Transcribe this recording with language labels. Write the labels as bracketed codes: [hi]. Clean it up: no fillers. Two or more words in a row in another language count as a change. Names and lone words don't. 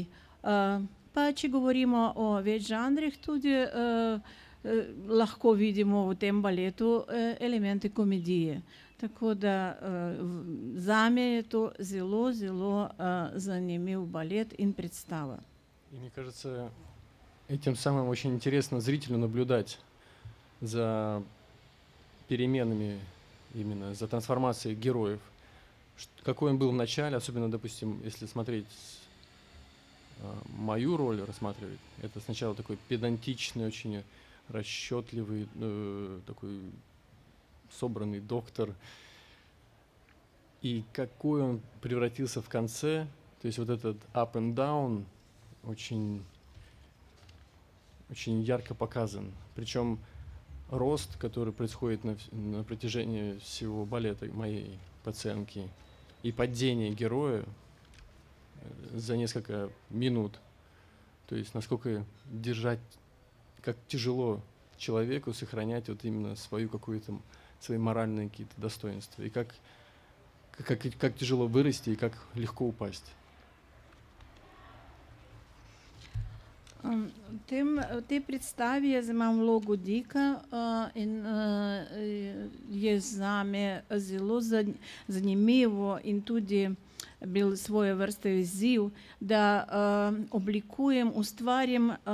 [sl] Pa če govorimo o več žanrih, tudi lahko vidimo v tem baletu elemente komedije. Tako da zame je to zelo, zelo zanimiv балет in predstava. [ru] И мне кажется, этим самым очень интересно зрителю наблюдать за переменами, именно за трансформацией героев. Какой он был в начале, особенно, допустим, если смотреть мою роль, рассматривать, это сначала такой педантичный, очень расчетливый, такой собранный доктор. И какой он превратился в конце, то есть вот этот up and down очень, очень ярко показан. Причем рост, который происходит на протяжении всего балета моей пациентки, и падение героя за несколько минут. То есть насколько держать, как тяжело человеку сохранять вот именно свою какую-то, свои моральные какие-то достоинства. И как тяжело вырасти и как легко упасть. [sl] V tej predstavi jaz imam vlogo Dika in je zame zelo zanimivo in tudi bil svoje vrste izziv, da oblikujem, ustvarjam